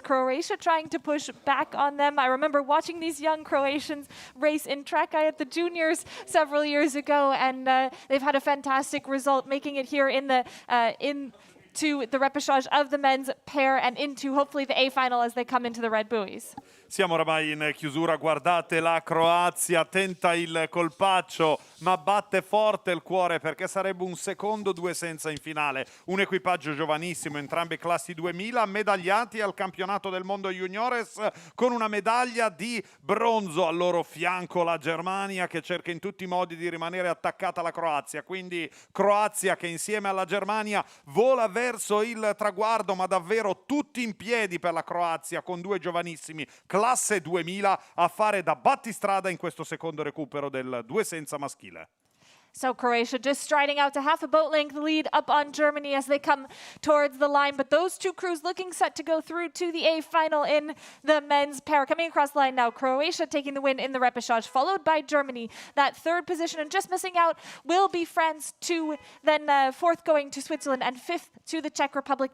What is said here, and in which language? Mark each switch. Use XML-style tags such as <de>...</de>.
<en>Croatia trying to push back on them. I remember watching these young Croatians race in track at the juniors several years ago, and they've had a fantastic result, making it here in the to the repechage of the men's pair and into hopefully the A final as they come into the red buoys.</en> <it>Siamo oramai in chiusura, guardate la Croazia, tenta il colpaccio ma batte forte il cuore perché sarebbe un secondo due senza in finale. Un equipaggio giovanissimo, entrambe classi 2000, medagliati al campionato del mondo juniores con una medaglia di bronzo. Al loro fianco la Germania che cerca in tutti i modi di rimanere attaccata alla Croazia, quindi Croazia che insieme alla Germania vola verso il traguardo, ma davvero tutti in piedi per la Croazia con due giovanissimi classe 2000 a fare da battistrada in questo secondo recupero del due senza maschile.</it> <en>So Croatia just striding out to half a boat length lead up on Germany as they come towards the line. But those two crews looking set to go through to the A final in the men's pair. Coming across the line now, Croatia taking the win in the repechage, followed by Germany. That third position and just missing out will be France, two, then fourth going to Switzerland, and fifth to the Czech Republic.</en>